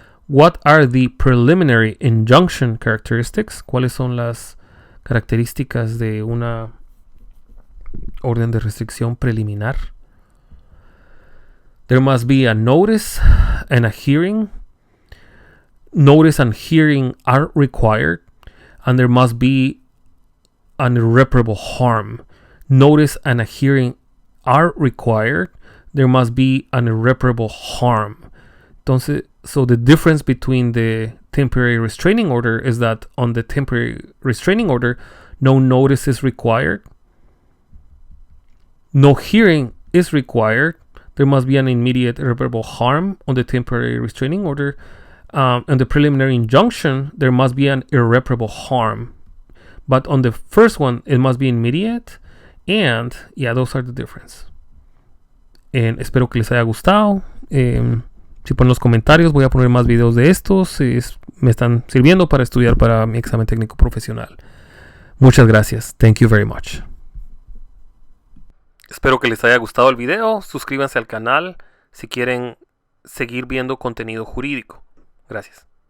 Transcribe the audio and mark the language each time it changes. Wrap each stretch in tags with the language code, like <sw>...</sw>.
<en>What are the preliminary injunction characteristics?</en> <es>¿Cuáles son las características de una orden de restricción preliminar?</es> <en>There must be a notice and a hearing. Notice and hearing are required, and there must be an irreparable harm. Notice and a hearing are required. There must be an irreparable harm. Entonces, so the difference between the temporary restraining order is that on the temporary restraining order, no notice is required. No hearing is required. There must be an immediate irreparable harm on the temporary restraining order. On the preliminary injunction, there must be an irreparable harm. But on the first one, it must be immediate. And yeah, those are the difference.</en> <es>Espero que les haya gustado. Si ponen los comentarios, voy a poner más videos de estos. Me están sirviendo para estudiar para mi examen técnico profesional. Muchas gracias.</es> <en>Thank you very much.</en> <es>Espero que les haya gustado el video. Suscríbanse al canal si quieren seguir viendo contenido jurídico. Gracias.</es>